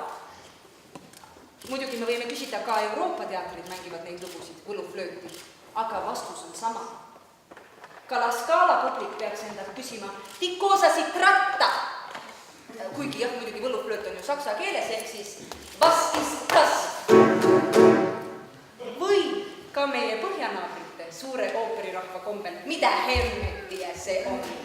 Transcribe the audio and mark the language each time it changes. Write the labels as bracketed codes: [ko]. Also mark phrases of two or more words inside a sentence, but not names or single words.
[et] Muidugi me võime küsida, ka Euroopa teatrid mängivad neid lugusid, võluflööti, aga vastus on sama. Ka La Scala publik peaks endalt küsima, [it] di cosa si tratta? [et] Kuigi jah, muidugi võluflööt on ju saksa keeles, ehk siis [de] was ist das? [et] Või ka meie põhjanaabrite suure ooperirahva kombel, mida hemmetia see on?